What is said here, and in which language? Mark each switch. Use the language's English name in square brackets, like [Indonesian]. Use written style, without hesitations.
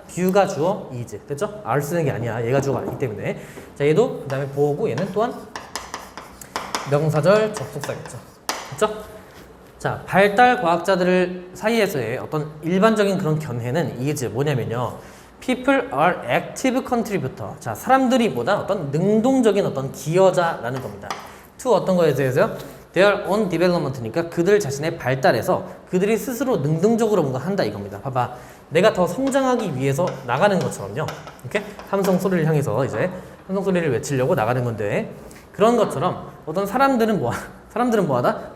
[Korean] 뷰가 주어 is. 됐죠? R 쓰는 게 아니야. 얘가 주어가 아니기 때문에. 자, 얘도 그 다음에 보어고 얘는 또한 명사절 접속사겠죠. 됐죠? 자, 발달 과학자들 사이에서의 어떤 일반적인 그런 견해는 is 뭐냐면요. [English] People are active contributor. [Korean] 자, 사람들이 보다 어떤 능동적인 어떤 기여자라는 겁니다. to 어떤 거에 대해서요? [English] Their own development [Korean] 니까 그들 자신의 발달에서 그들이 스스로 능동적으로 뭔가 한다 이겁니다. 봐봐, 내가 더 성장하기 위해서 나가는 것처럼요. 이렇게 함성 소리를 향해서 이제 함성 소리를 외치려고 나가는 건데 그런 것처럼 어떤 사람들은 뭐하다?